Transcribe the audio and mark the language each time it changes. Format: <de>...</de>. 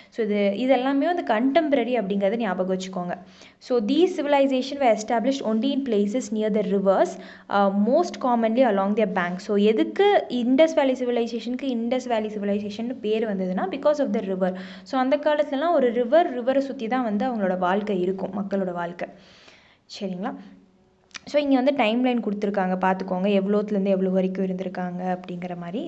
<ta>So இதெல்லாமே வந்து contemporary அப்படிங்கிறத ஞாபகம் வச்சுக்கோங்க.</ta> <en>So these civilisation were established only in places near the rivers, most commonly along their banks.</en> <ta>So எதுக்கு Indies வேலி சிவிலைசேஷனுக்கு இண்டஸ் வேலி சிவிலைசேஷன் பேர் வந்ததுன்னா</ta> <en>Because of the river.</en> <ta>So அந்த காலத்துலலாம் ஒரு ரிவரை சுற்றி தான் வந்து அவங்களோட வாழ்க்கை இருக்கும், மக்களோட வாழ்க்கை சரிங்களா. ஸோ இங்கே வந்து டைம் லைன் கொடுத்துருக்காங்க, பார்த்துக்கோங்க எவ்வளோத்துலேருந்து எவ்வளோ வரைக்கும் இருந்திருக்காங்க அப்படிங்கிற மாதிரி.</ta>